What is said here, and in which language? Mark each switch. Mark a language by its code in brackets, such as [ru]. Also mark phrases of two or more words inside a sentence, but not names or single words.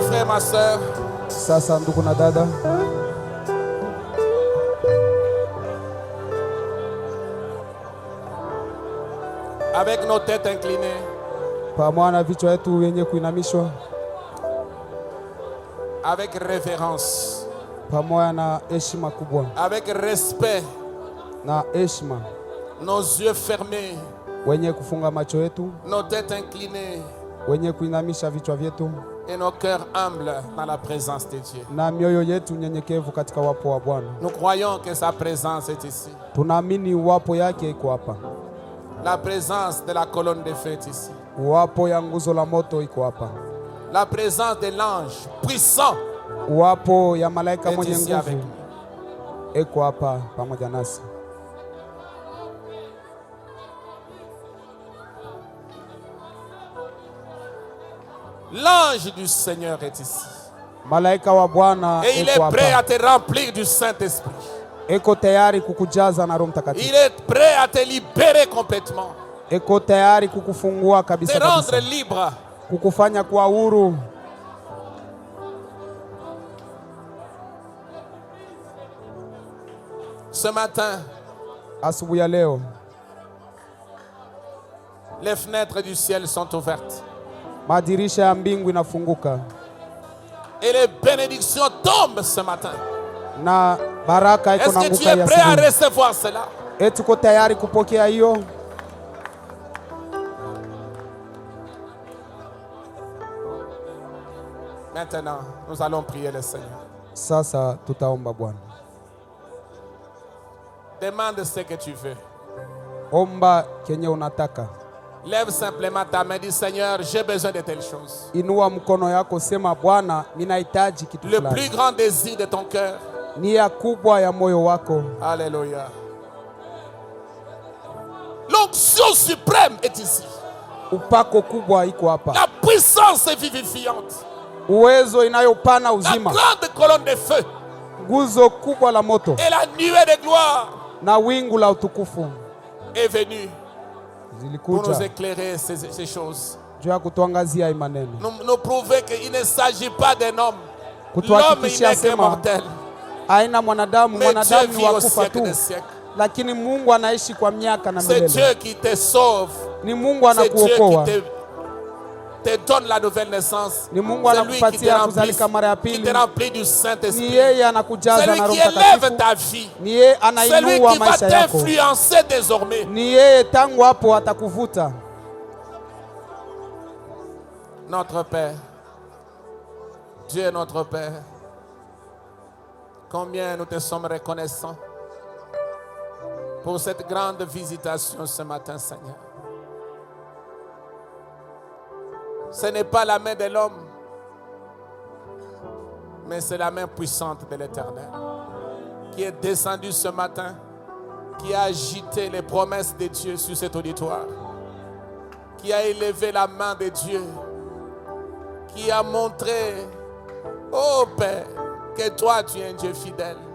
[fr] ma soeur. [sw] Sasa ndugu na dada, [fr] avec nos têtes inclinées, [sw] pamoja na vichwa yetu yenye kuinamishwa, [fr] avec révérence, [sw] pamoja na heshima kubwa, [fr] avec respect, [sw] na heshima, [fr] nos yeux fermés, [sw] wenye kufunga macho yetu, [fr] nos têtes inclinées [sw] wenye kuinamisha vichwa vyetu, [fr] et nos cœurs humbles dans la présence de Dieu. [sw] na mioyo yetu nyenyekevu katika wapo wa Bwana. [fr] Nous croyons que sa présence est ici. [sw] Tunaamini wapo yake iko hapa, [fr] La présence de la colonne de feu est ici. [sw] wapo ya nguzo la moto iko hapa, [fr] La présence de l'ange puissant [sw] wapo ya malaika [fr] est [sw] mwenye [fr] ici avec [sw] nguvu [fr] nous. [sw] iko hapa pamoja nasi. [fr] L'ange du Seigneur est ici. [sw] Malaika wa Bwana [fr] Et il est [sw] iko [fr] prêt à [sw] hapa, [fr] te remplir du Saint-Esprit. [sw] iko tayari kukujaza na Roho [fr] Il [sw] Mtakatifu, [fr] est prêt à te libérer complètement. [sw] iko tayari kukufungua [fr] Te [sw] kabisa [fr] rendre [sw] kabisa, [fr] libre. [sw] kukufanya kuwa huru. [fr] Ce matin, [sw] Asubuhi ya leo [fr] les fenêtres du ciel sont ouvertes. [sw] madirisha ya mbingu inafunguka [fr] Et les bénédictions tombent ce matin. [sw] na baraka iko [fr] Est-ce que tu [sw] naanguka [fr] es [sw] ya [fr] prêt à [sw] asubuhi. [fr] recevoir cela? [sw] Tuko tayari kupokea hiyo. [fr] Maintenant, nous allons prier le Seigneur. [sw] Sasa tutaomba Bwana. [fr] Demande ce que tu veux. [sw] Omba kenye unataka. [fr] Lève simplement ta main, dis Seigneur, j'ai besoin de telles choses. [sw] Inua mkono yako, sema Bwana, ninahitaji kitu [fr] Le [sw] fulani. [fr] plus grand désir de ton cœur. [sw] Nia kubwa ya moyo wako. [fr] Alléluia. L'onction suprême est ici. [sw] Upako kubwa iko hapa. [fr] La puissance vivifiante. [sw] Uwezo inayopana [fr] La [sw] uzima. [fr] grande colonne de feu. [sw] Nguzo kubwa la moto [fr] Et la nuée de gloire [sw] na wingu la utukufu [fr] est venue pour nous [sw] zilikuja [fr] éclairer ces choses. [sw] juu ya kutuangazia hii maneno, [fr] Nous prouver qu'il ne s'agit pas d'un homme. L'homme, il [sw] kutuhakikishia [fr] n'est que [sw] sema [fr] mortel. [sw] aina mwanadamu, [fr] Mais Dieu [sw] mwanadamu ni [fr] vit [sw] wa [fr] au [sw] kufa [fr] siècle [sw] tu, [fr] des siècles. [sw] lakini Mungu anaishi kwa miaka na [fr] C'est [sw] milele. [fr] Dieu qui te sauve. [sw] Ni Mungu [fr] C'est Dieu [sw] anakuokoa, [fr] qui te donne la nouvelle naissance. [sw] ni Mungu [fr] C'est lui qui te [sw] anakupatia [fr] remplit, [sw] kuzalika mara ya [fr] qui [sw] pili, [fr] te remplit du [sw] ni [fr] Saint-Esprit. [sw] yeye [fr] C'est [sw] anakujaza [fr] lui [sw] na Roho [fr] qui élève [sw] Mtakatifu, [fr] ta vie. [sw] ni yeye [fr] C'est lui [sw] anainua [fr] qui va [sw] maisha yako, [fr] t'influencer désormais. [sw] ni yeye tangu hapo atakuvuta. [fr] Notre Père, Dieu est notre Père. Combien nous te sommes reconnaissants pour cette grande visitation ce matin, Seigneur. Ce n'est pas la main de l'homme, mais c'est la main puissante de l'Éternel qui est descendue ce matin, qui a agité les promesses de Dieu sur cet auditoire, qui a élevé la main de Dieu, qui a montré, oh Père, que toi tu es un Dieu fidèle.